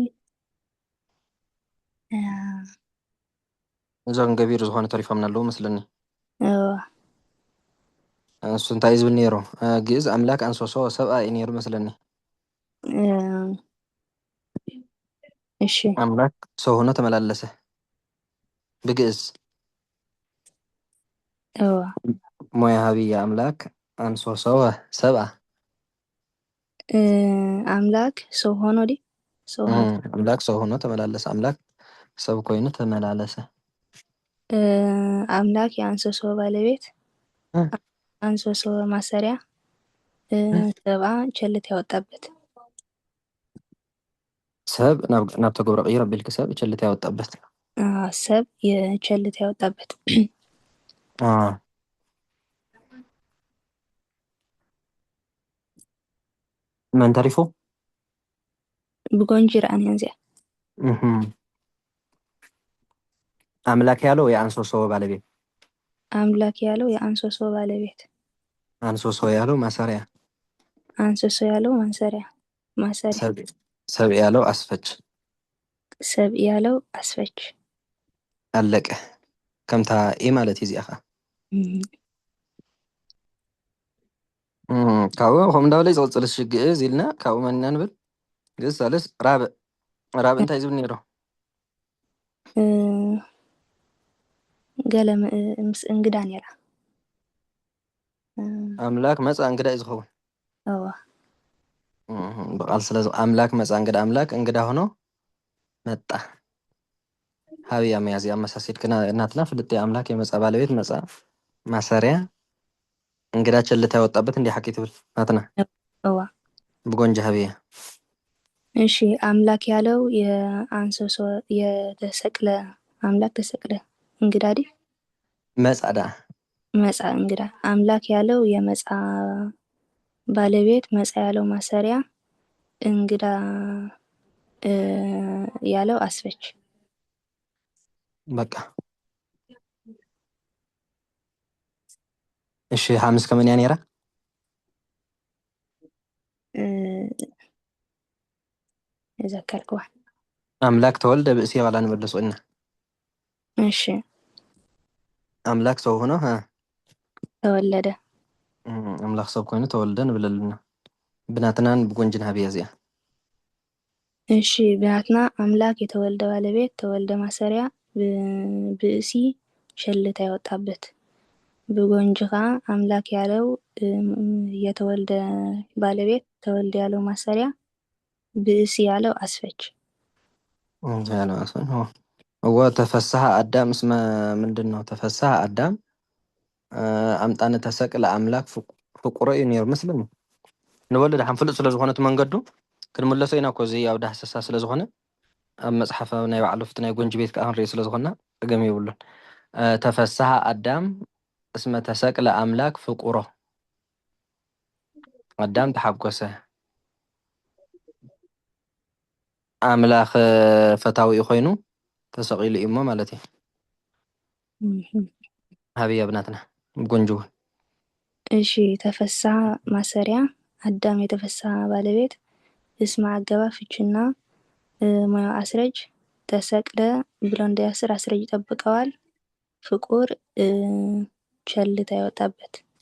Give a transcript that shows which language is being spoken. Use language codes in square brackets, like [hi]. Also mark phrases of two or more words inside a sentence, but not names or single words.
[ti] እዞም ገቢር ዝኾነ ተሪፎምና ኣለዉ መስለኒ እዋ እሱ እንታይ ዝብል ነይሩ ግእዝ [gez] ኣምላክ አንሶሶ ሰብኣ [ti] እዩ ነይሩ መስለኒ እሺ [am] ኣምላክ ሰው ሆኖ ተመላለሰ ብግእዝ [ti] እዋ ሞያ ሃብያ [gez] ኣምላክ አንሶሶ ሰብኣ [am] አምላክ ሰው ሆኖ ዲ ሰው ሆኖ ኣምላክ ሰው ሆኖ ተመላለሰ [ti] ኣምላክ ሰብ ኮይኑ ተመላለሰ [am] አምላክ የአንሶሶ ባለቤት አንሶሶ ማሰሪያ ሰብአ ቸልታ ያወጣበት [ti] ሰብ ናብ ተገብሮ ቀይሮ ኣቢልክ [am] ሰብ ቸልታ ያወጣበት ሰብ የቸልታ ያወጣበት [ti] መን ተሪፉ ብጎንጂ ረአንያ እዚኣ [am] አምላክ ያለው የአንሶሶ ባለቤት አምላክ ያለው የአንሶሶ ባለቤት አንሶሶ ያለው ማሰሪያ አንሶሶ ያለው ማሰሪያ ሰብ ያለው አስፈች ሰብ ያለው አስፈች [ti] ኣለቀ ከምታ ኢ ማለት እዩ እዚኣ ኸ ካብኡ ከም እንዳበለ ዝቕፅል ግእዝ ኢልና ካብኡ መኒና ንብል ግእዝ ሳልስ ራብዕ እንታይ ዝብል ነይሩ ገለ ምስ እንግዳ ነይራ ኣምላክ መፃ እንግዳ እዩ ዝኸውን እዋ ብቃል ስለዚ ኣምላክ መፃ እንግዳ [am] ሆኖ መጣ [ti] ሃብያ መያዝ ኣመሳሲልክ እናትና ፍልጥ [am] ኣምላክ የመፃ ባለቤት መፃ ማሰሪያ እንግዳ ቸልታ ያወጣበት እንዲህ [ti] ሓቂ ትብል ናትና እዋ ብጎንጂ ሃብያ [am] እሺ አምላክ ያለው የአንሶሶ የተሰቅለ አምላክ ተሰቅለ እንግዳ ዲ [ti] መፃ ዳ [am] መፃ እንግዳ አምላክ ያለው የመፃ ባለቤት መፃ ያለው ማሰሪያ እንግዳ ያለው አስፈች [ti] በቃ እሺ ሓሙስ ከመንያ ነይራ የዘከርክዋ ኣምላክ ተወልደ ብእሲ ዋላ ንመለስ ኢና እሺ [am] ኣምላክ ሰው ሆኖ ተወለደ [ti] ኣምላክ ሰብ ኮይኑ ተወልደ ንብል ኣለና ብናትናን ብጎንጅን ሃብያ እዚኣ [am] እሺ ብናትና አምላክ የተወልደ ባለቤት ተወልደ ማሰሪያ ብእሲ ቸልታ ያወጣበት [ti] ብጎንጂ ከዓ [am] አምላክ ያለው የተወልደ ባለቤት ተወልደ ያለው ማሰሪያ ብእሲ ያለው አስፈች [ti] هو [gez] ተፈሳሐ አዳም እስመ [am] ምንድን ነው [gez] ተፈሳሐ አዳም ኣምጣነ ተሰቅለ ኣምላክ ፍቁሮ [ti] እዩ ነይሩ መስለኒ ንወለድ ሓንፍሉጥ ስለ ዝኾነት መንገዱ ክንምለሶ ኢና ኮዚ ኣብ ዳህሰሳ ስለ ዝኾነ ኣብ መፅሓፍ ናይ ባዕሉ ፍቲ ናይ ጎንጂ ቤት ከዓ ክንሪኦ ስለ ዝኾና ጥገም የብሉን [gez] ተፈሳሐ አዳም እስመ ተሰቅለ ኣምላክ ፍቁሮ [ti] አዳም ተሓጎሰ ኣምላኽ ፈታዊ ኮይኑ ተሰቂሉ እዩ እሞ ማለት እዩ ሃብያ ብናትና ብጎንጂ እውን [am] እሺ ተፈሳሐ ማሰሪያ አዳም የተፈሳሐ ባለቤት እስመ አገባ ፍችና ሙያው አስረጅ ተሰቅለ ብሎ እንዳያስር አስረጅ ይጠብቀዋል ፍቁር ቸልታ ያወጣበት